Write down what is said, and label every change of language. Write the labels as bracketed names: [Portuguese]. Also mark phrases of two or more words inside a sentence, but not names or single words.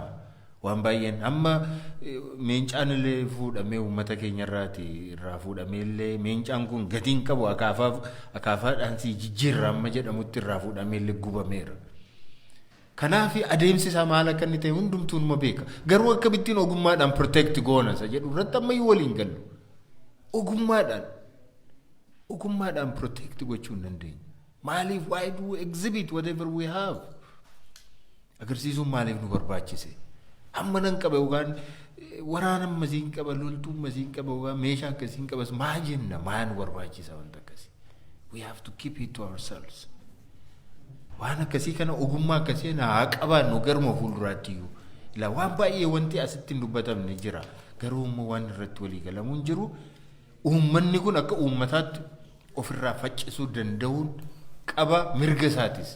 [Oromo] Waan baay'een amma meencaan illee fuudhamee uummata keenya irraa fuudhamee illee meencaan kun gatiin qabu akaafaadhaan si jijjiirra amma jedhamutti irraa fuudhamee illee gubameera. Kanaaf adeemsi isaa maal akka inni ta'e hundumtuu numa beeka. Garuu akkamittiin ogummaadhaan protect goona isa jedhu irratti ammayyuu waliin gallu. Ogummaadhaan protect gochuu hin dandeenyu. [English] Maaliif why do we exhibit whatever we have? [Oromo] Agarsiisuun maaliif nu barbaachise? Amma nan qaba yookaan waraana masiin qaba loltuun masiin qaba yookaan meeshaa akkasiin qabas maa jenna maa nu barbaachisa wanta akkasii. [English] We have to keep it to ourselves. [Oromo] Waan akkasii kana ogummaa akkasii haa qabaannu garuma fuulduraatti iyyuu. Ilaa waan baay'ee wanti asitti hin dubbatamne jira. Garuu immoo waan irratti walii galamu hin jiru. Uummanni kun akka uummataatti ofirraa faccisuu danda'uun qaba mirga isaatis.